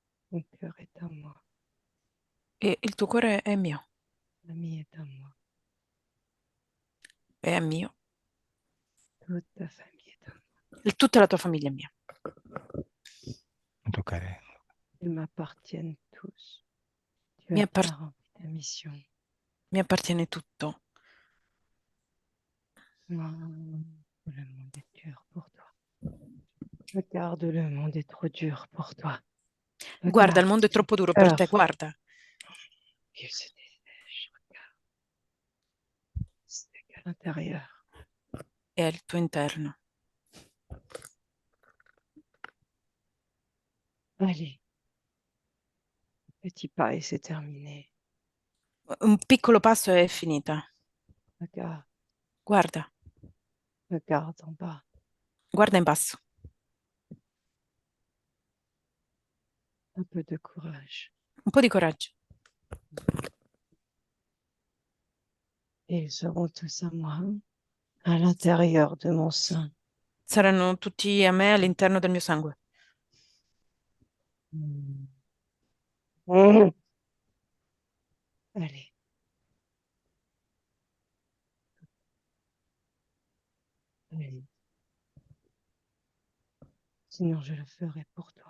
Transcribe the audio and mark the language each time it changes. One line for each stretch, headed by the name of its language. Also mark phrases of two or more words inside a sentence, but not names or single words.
French: Mon cœur est à moi.
Italian: E il tuo cuore è mio,
French: La mie est à moi.
Italian: è mio.
French: Toute ta famille est à moi.
Italian: E tutta la tua famiglia è mia. Non toccare.
French: Ils m'appartiennent tous. Tu
Italian: Mi,
French: as appar- bien rempli ta mission.
Italian: mi appartiene tutto.
French: Le monde est dur pour toi. Regarde, le monde est trop dur pour toi.
Italian: Guarda, il
French: Regarde,
Italian: mondo è troppo duro per te,
French: cœur,
Italian: guarda.
French: il se dessèche. Regarde, c'est qu'à l'intérieur.
Italian: È il tuo interno.
French: Allez, petit pas et c'est terminé.
Italian: Un piccolo passo e è finita.
French: Regarde,
Italian: Guarda,
French: regarde en bas.
Italian: guarda in basso.
French: Un peu de courage.
Italian: Un po' di coraggio.
French: Et ils seront tous à moi, à l'intérieur de mon sein.
Italian: Saranno tutti a me all'interno del mio sangue. Mm. Mm.
French: Allez. Allez. Sinon, je le ferai pour toi.